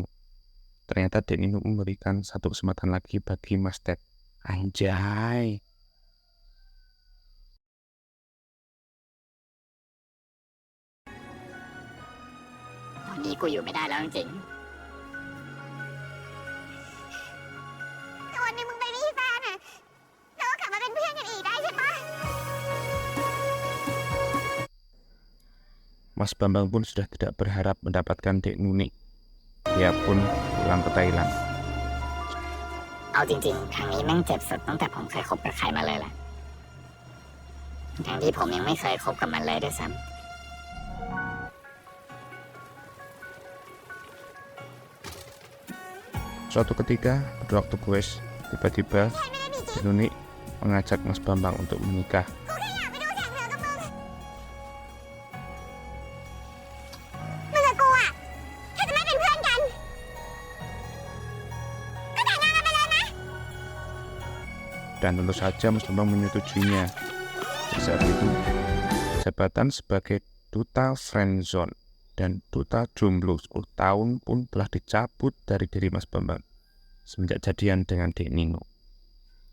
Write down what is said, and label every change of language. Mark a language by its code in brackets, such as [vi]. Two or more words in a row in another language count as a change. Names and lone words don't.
[id] Ternyata Dek Nino memberikan satu kesempatan lagi bagi Mas Ted. Anjay. [th] ตอนนี้กูอยู่ไม่ได้แล้วจริงๆวันนี้มึงไปมีแฟนอ่ะแล้วก็กลับมาเป็นเพื่อนกันอีกได้ใช่ปะ [id] Mas Bambang pun sudah tidak berharap mendapatkan Dek Nuni. Dia pun pulang ke Thailand. [th] เอาจริงๆครั้งนี้แม่งเจ็บสุดตั้งแต่ผมเคยคบกับใครมาเลยแหละทั้งที่ผมยังไม่เคยคบกับมันเลยด้วยซ้ [id] Suatu ketika, pada waktu kuis, tiba-tiba Dek Nuni mengajak Mas Bambang untuk menikah. [th] ำกูแค่อยากไปดูแข่งเรือกับมึงกับกูอ่ะแค่จะไม่เป็นเพื่อนกันก็แต่งงานกันไปเลยนะ [id] Dan tentu saja Mas Bambang menyetujuinya. Di saat itu, jabatan sebagai Duta Friendzone dan Duta Jomblo 10 tahun pun telah dicabut dari diri Mas Bambang semenjak jadian dengan Dek Nino.